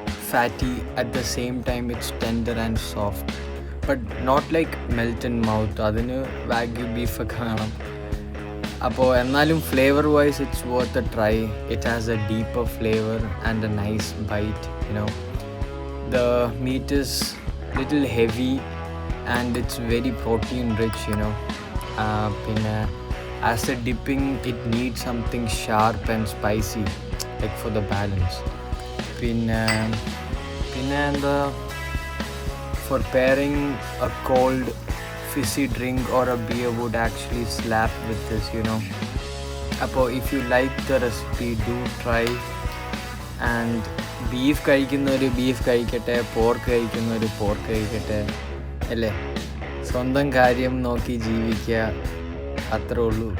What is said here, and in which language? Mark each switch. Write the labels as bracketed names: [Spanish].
[English] Fatty at the same time it's tender and soft, but not like melt in mouth. [Malayalam] അതിന് wagyu ബീഫൊക്കെ വേണം. അപ്പോൾ എന്നാലും [English] Flavour wise it's worth a try. It has a deeper flavour and a nice bite, you know. The meat is little heavy and it's very protein rich, you know. [Malayalam] Pinna [English] as a dipping it needs something sharp and spicy, like for the balance. [Malayalam] Pinna [English] and for pairing a cold fizzy drink or a beer would actually slap with this, you know. [Malayalam] Appo [English] if you like the recipe, do try. [Malayalam] And beef കഴിക്കുന്നവർ beef കഴിക്കട്ടെ, pork കഴിക്കുന്നവർ pork കഴിക്കട്ടെ അല്ലേ. സ്വന്തം കാര്യം നോക്കി ജീവിക്കുക, അത്രേ ഉള്ളൂ.